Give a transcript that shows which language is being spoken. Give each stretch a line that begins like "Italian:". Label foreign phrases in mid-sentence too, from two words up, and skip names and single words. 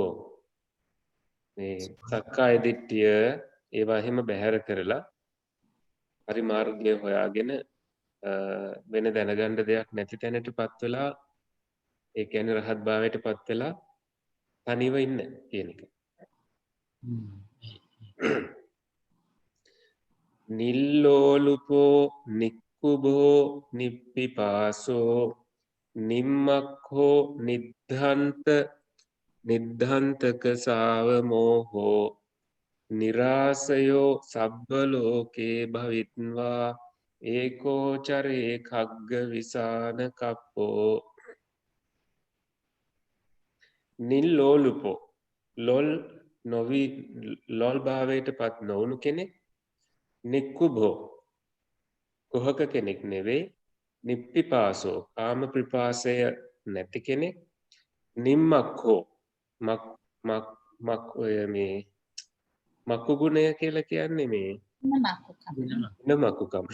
Sinhala: මේ සක්කාය දිට්ඨිය ඒවා එහෙම බැහැර කරලා හරි මාර්ගය හොයාගෙන වෙන දැනගන්න දෙයක් නැති තැනටපත් වෙලා ඒ කියන්නේ රහත් භාවයටපත් වෙලා තනිව ඉන්න කියන එක.
Pali: නිල්ලෝලුපෝ නික්කුබෝ නිප්පිපාසෝ නිම්මක්ඛෝ නිද්ධාන්තක සාව මෝහෝ නිරාසයෝ සබ්බ ලෝකේ භවිත්වා ඒකෝචරේ කග්ග විසාන කප්පෝ.
Sinhala: නිල්ලෝලුපෝ ලොල් භාවයට පත් නොවුණු කෙනෙක්. නික්කුබෝ කුහක කෙනෙක් නෙවෙයි. නිප්පිපාසෝ කාම ප්‍රිපාසය නැති කෙනෙක්. නිම්මක්ඛෝ මේ මක්කු ගුණය කියලා කියන්නේ මේ මක්කුකම.